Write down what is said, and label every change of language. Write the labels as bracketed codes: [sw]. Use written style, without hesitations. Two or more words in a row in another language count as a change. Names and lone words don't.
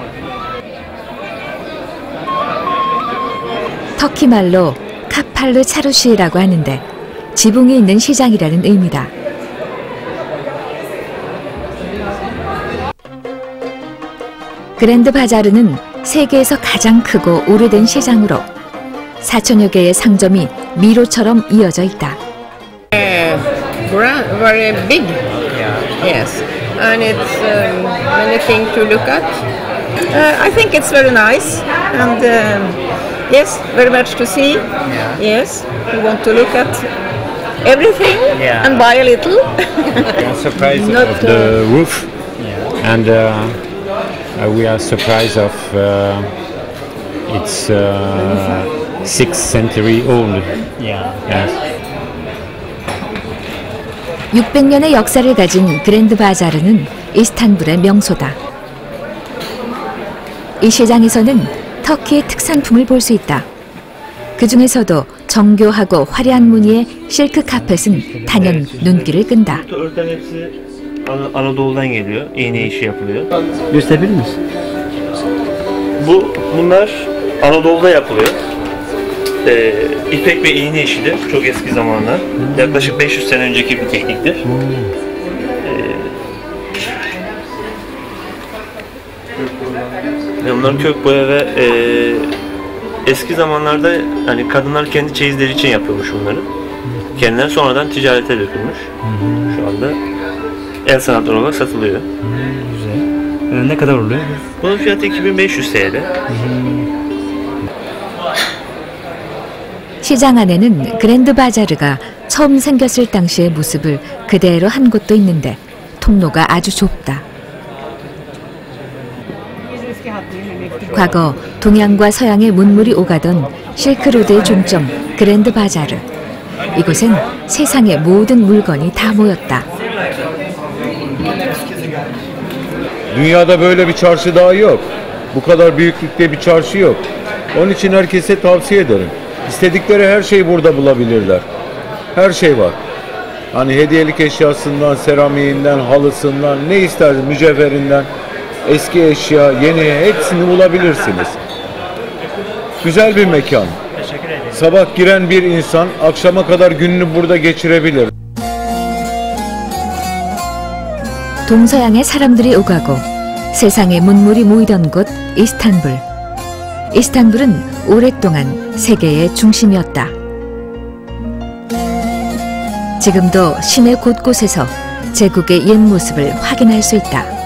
[ko] 터키 말로 카팔르 차루시라고 하는데 지붕이 있는 시장이라는 의미다. 그랜드 바자르는 세계에서 가장 크고 오래된 시장으로 4천여 개의 상점이 미로처럼 이어져 있다. [en] Very big, yes, and it's many things to look at. I think it's very nice, and yes, very much to see. Yes, we want to look at everything and buy a little. I'm surprised of the roof, and we are surprised of it's 6th century old. Yes. [ko] 600년의 역사를 가진 그랜드 바자르는 이스탄불의 명소다. 이 시장에서는 터키의 특산품을 볼 수 있다. 그 중에서도 정교하고 화려한 무늬의 실크 카펫은 단연 눈길을 끈다. [tr] Anadolu'dan geliyor. İğne işi yapılıyor. Gösterebilir misin? Bunlar Anadolu'da yapılıyor. İpek ve iğne işidir. Çok eski zamanlar. Yaklaşık 500 sene önceki bir tekniktir. Bunların kök boya ve eski zamanlarda hani kadınlar kendi çeyizleri için yapıyormuş bunları. Kendileri sonradan ticarete dökülmüş. Şu anda el sanatları olarak satılıyor. Güzel. Ne kadar oluyor? Bunun fiyatı 2500 TL. [ko] 시장 안에는 그랜드 바자르가 처음 생겼을 당시의 모습을 그대로 한 곳도 있는데 통로가 아주 좁다. 과거 동양과 서양의 문물이 오가던 실크로드의 중점 그랜드 바자르. 이곳엔 세상의 모든 물건이 다 모였다. [tr] Dünyada böyle bir çarşı daha yok. Bu kadar büyüklükte bir çarşı yok. Onun için herkese tavsiye ederim. İstedikleri her şeyi burada bulabilirler. Her şey var. Hani hediyelik eşyasından, seramiğinden, halısından, ne isterseniz mücevherinden, eski eşya, yeni hepsini bulabilirsiniz. Güzel bir mekan. Sabah giren bir insan akşama kadar gününü burada geçirebilir. [ko] 동서양의 사람들이 오가고 세상의 문물이 모이던 곳 이스탄불. 이스탄불은 오랫동안 세계의 중심이었다. 지금도 시내 곳곳에서 제국의 옛 모습을 확인할 수 있다.